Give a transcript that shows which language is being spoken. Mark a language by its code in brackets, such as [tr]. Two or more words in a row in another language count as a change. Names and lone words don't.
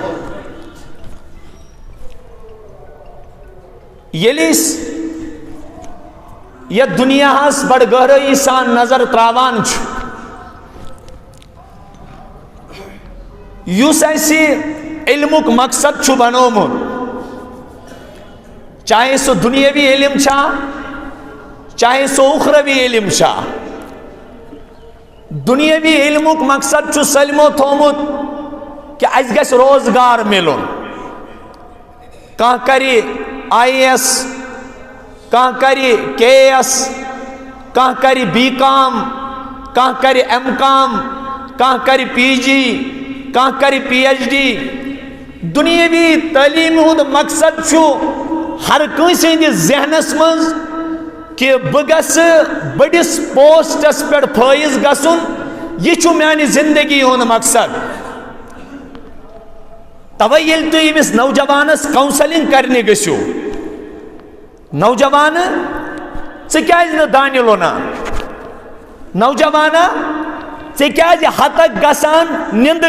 [ks] یلیس یہ دنیا ہس بڑ گہرائی سان نظر تراوان چھو، یوس ایسی علمک مقصد چھو بنومت، چاہے سو دنیاوی علم چھا چاہے سو اخروی علم چھا، دنیاوی علمک مقصد چھو سلمو تھومت کہ اس گس روزگار ملن، کہاں کری آئی ایس، کہاں کری کے ایس، کہاں کری بی کام، کہاں کری ایم کام، کہاں کری پی جی، کہاں کری پی ایچ ڈی۔ دنیاوی تعلیم ہند مقصد چھو ہر کنسی ہندی ذہنس منز کہ بگس بڑس پوسٹس پر فائز گسن، یہ چھو میانی زندگی ہند مقصد۔ تویل تو امس نوجوانس کاؤنسلنگ کرنے گسو، نوجوان ژکیاز نہ دانہ لونان، نوجوانا ژکیاز ہتک گسان نند